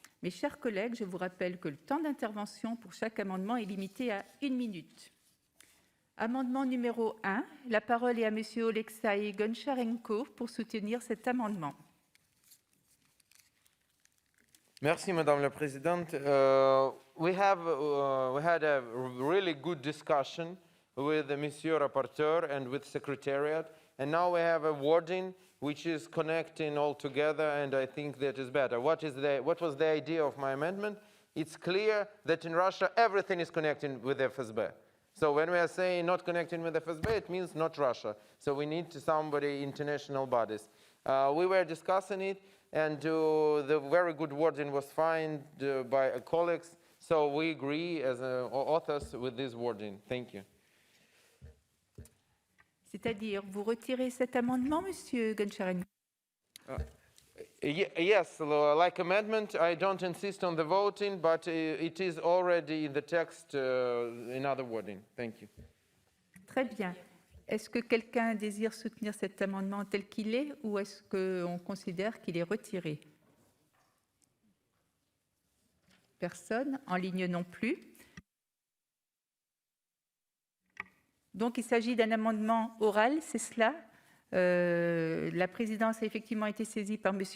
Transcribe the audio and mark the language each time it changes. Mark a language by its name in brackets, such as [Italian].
[French] Mes chers collègues, je vous rappelle que le temps d'intervention pour chaque amendement est limité à 1 minute. Amendement numéro 1, la parole est à M. Alexei Goncharenko pour soutenir cet amendement. Merci, Madame la Présidente. [English] We had a really good discussion with Monsieur Rapporteur and with Secretariat, and now we have a wording which is connecting all together, and I think that is better. What was the idea of my amendment? It's clear that in Russia everything is connecting with FSB. So when we are saying not connecting with FSB, it means not Russia. So we need somebody, international bodies. We were discussing it, and the very good wording was found by colleagues. So we agree as authors with this wording. Thank you. [French] C'est-à-dire, vous retirez cet amendement, Monsieur Goncharenko? [English] Yes, like amendment, I don't insist on the voting, but it is already in the text in other wording. Thank you. [French] Très bien. Est-ce que quelqu'un désire soutenir cet amendement tel qu'il est ou est-ce qu'on considère qu'il est retiré? Personne, en ligne non plus. Donc il s'agit d'un amendement oral, c'est cela. La présidence a effectivement été saisie par M.